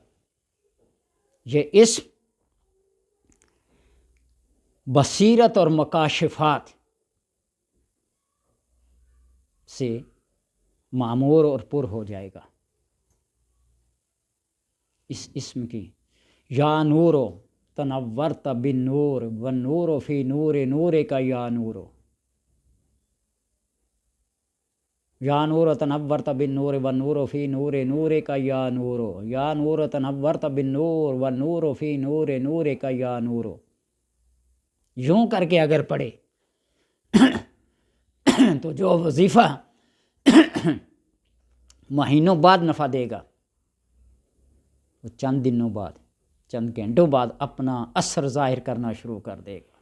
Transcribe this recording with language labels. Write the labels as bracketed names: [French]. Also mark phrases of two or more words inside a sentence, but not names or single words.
[Urdu] یہ اسم بصیرت اور مکاشفات سے معمور اور پر ہو جائے گا۔ اس اسم کی [Arabic] یا نورو تنورت بالنور والنور فی نور نور کا یا نورو، یا نور تنورت بالنور والنور فی نور نور کا یا نورو، یا نور تنورت بالنور والنور فی نور نور کا یا نورو۔ [Urdu] یوں کر کے اگر پڑھے تو جو وظیفہ مہینوں بعد نفع دے گا، وہ چند دنوں بعد، چند گھنٹوں بعد اپنا اثر ظاہر کرنا شروع کر دے گا۔